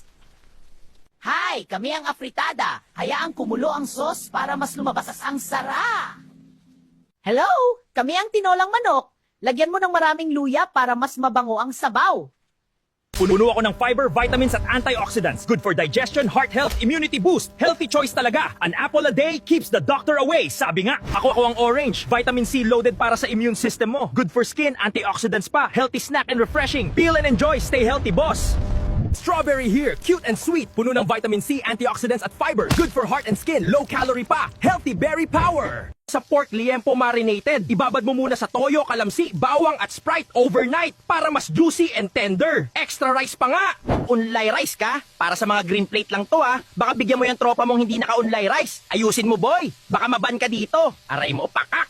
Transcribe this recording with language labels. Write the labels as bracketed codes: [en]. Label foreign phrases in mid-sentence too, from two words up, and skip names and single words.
[tl] Hi! Kami ang afritada. Hayaang kumulo ang sauce para mas lumabas ang sara. [en] Hello! [tl] Kami ang tinolang manok. Lagyan mo ng maraming luya para mas mabango ang sabaw. Puno ako ng [en] fiber, vitamins [tl] at antioxidants. [en] Good for digestion, heart health, immunity boost. Healthy choice talaga. An apple a day keeps the doctor away. [tl] Sabi nga, ako ang orange. [en] Vitamin C loaded [tl] para sa [en] immune system mo. Good for skin, antioxidants pa. Healthy snack and refreshing. Peel and enjoy. Stay healthy, boss. Strawberry here, cute and sweet. [tl] Puno ng [en] vitamin C, antioxidants at fiber. Good for heart and skin. Low calorie pa. Healthy berry power. [tl] Sa pork liempo marinated, ibabad mo muna sa toyo, kalamsi, bawang at Sprite overnight para mas [en] juicy and tender. Extra rice [tl] pa nga. Unlay rice ka? Para sa mga [en] green plate [tl] lang to Baka bigyan mo yung tropa mong hindi naka-unlay rice. Ayusin mo boy. Baka maban ka dito. Aray mo pakak.